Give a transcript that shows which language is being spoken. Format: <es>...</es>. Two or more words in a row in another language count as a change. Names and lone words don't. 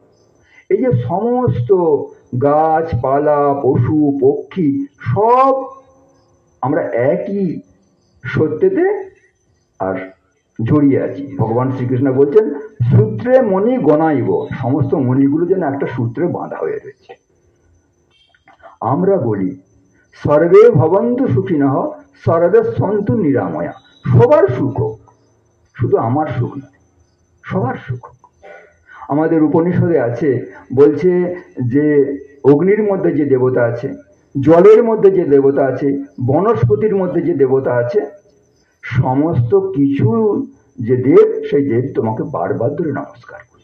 <bn>এই যে সমস্ত গাছপালা পশু পক্ষী সব আমরা একই সত্যতে আর জড়িয়ে আছি। ভগবান শ্রীকৃষ্ণ বলছেন</bn> <sa>সূত্রে মণি গণাইব,</sa> <bn>সমস্ত মণিগুলো যেন একটা সূত্রে বাঁধা হয়ে রয়েছে। আমরা বলি</bn> <sa>সর্বে ভবন্তু সুখিনঃ সর্বে সন্তু নিরাময়া,</sa> <bn>সবার সুখ হোক, শুধু আমার সুখ নয়, সবার সুখ হোক। আমাদের উপনিষদে আছে, বলছে যে অগ্নির মধ্যে যে দেবতা আছে, জলের মধ্যে যে দেবতা আছে, বনস্পতির মধ্যে যে দেবতা আছে, সমস্ত কিছু যে দেব, সেই দেব তোমাকে বারবার ধরে নমস্কার করে।</bn>